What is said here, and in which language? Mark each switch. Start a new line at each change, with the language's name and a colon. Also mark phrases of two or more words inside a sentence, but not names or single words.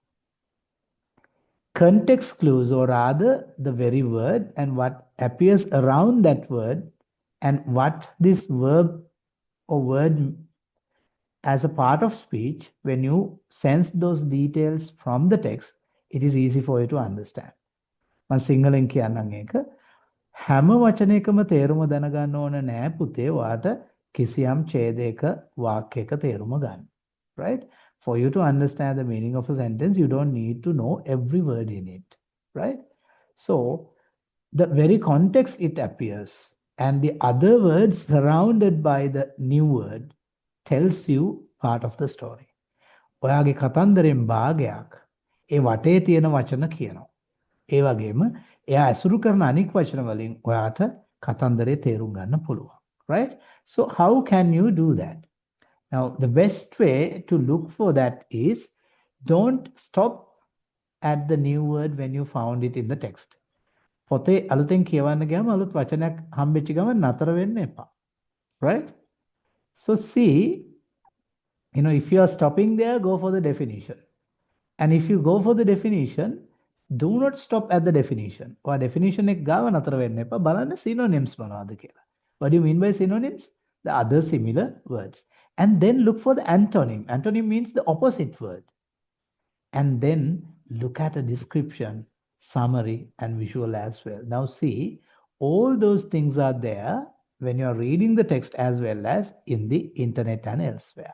English: Context clues, or rather the very word and what appears around that word and what this verb or word as a part of speech, when you sense those details from the text, it is easy for you to understand.
Sinhala: මම සිංහලෙන් කියන්නම් ඒක. හැම වචනයකම තේරුම දැනගන්න ඕන නෑ පුතේ වාට කිසියම් ඡේදයක වාක්‍යයක තේරුම ගන්න.
English: Right? For you to understand the meaning of a sentence, you don't need to know every word in it. Right? So, the very context it appears and the other words surrounded by the new word tells you part of the story.
Sinhala: ඔයාගේ කතන්දරෙන් භාගයක් ඒ වටේ තියෙන වචන කියනවා. ඒ වගේම එයා ඇසුරු කරන අනික් වචන වලින් ඔයාට කතන්දරේ තේරුම් ගන්න පුළුවන්.
English: Right? So how can you do that? Now, the best way to look for that is don't stop at the new word when you found it in the text.
Sinhala: පොතේ අලුතෙන් කියවන්න ගියාම අලුත් වචනයක් හම්බෙච්ච ගමන් නතර වෙන්න එපා.
English: Right? So see, if you are stopping there, go for the definition. And if you go for the definition, do not stop at the definition.
Sinhala: Or definition එක ගාව නතර වෙන්න එපා. බලන්න synonyms මොනවද කියලා.
English: What do you mean by synonyms? The other similar words. And then look for the antonym. Antonym means the opposite word. And then look at a description, summary, and visual as well. Now see, all those things are there when you're reading the text as well as in the internet and elsewhere.